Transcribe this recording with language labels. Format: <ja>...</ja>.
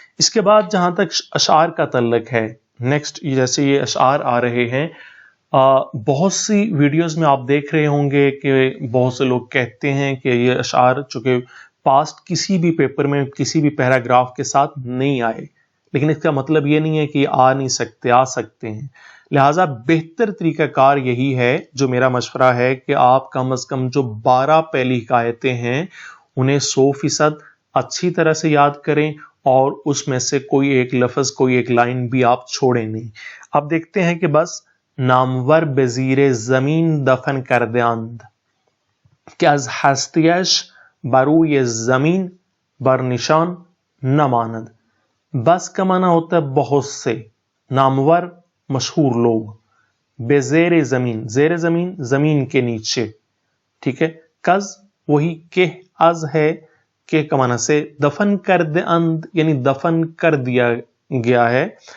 <ur>اس کے بعد جہاں تک اشعار کا تعلق ہے، نیکسٹ جیسے یہ اشعار آ رہے ہیں، بہت سی ویڈیوز میں آپ دیکھ رہے ہوں گے کہ بہت سے لوگ کہتے ہیں کہ یہ اشعار چونکہ پاسٹ کسی بھی پیپر میں کسی بھی پیراگراف کے ساتھ نہیں آئے، لیکن اس کا مطلب یہ نہیں ہے کہ آ نہیں سکتے، آ سکتے ہیں. لہٰذا بہتر طریقہ کار یہی ہے، جو میرا مشورہ ہے، کہ آپ کم از کم جو 12 پہلی حکایتیں ہیں انہیں 100% اچھی طرح سے یاد کریں، اور اس میں سے کوئی ایک لفظ، کوئی ایک لائن بھی آپ چھوڑیں نہیں. اب دیکھتے ہیں کہ</ur> <fa>بس نامور بزیر زمین دفن کرده‌اند که از هستیش بر روی زمین بر نشان نماند.</fa> <ur>بس کا معنی ہوتا ہے بہت سے، نامور مشہور لوگ،</ur> <fa>بزیر زمین</fa> <ur>زیر زمین زمین کے نیچے، ٹھیک ہے. کز وہی کہ از ہے، کہ کا معنی سے</ur> <fa>دفن کرده‌اند</fa> <ur>یعنی دفن کر دیا گیا ہے.</ur>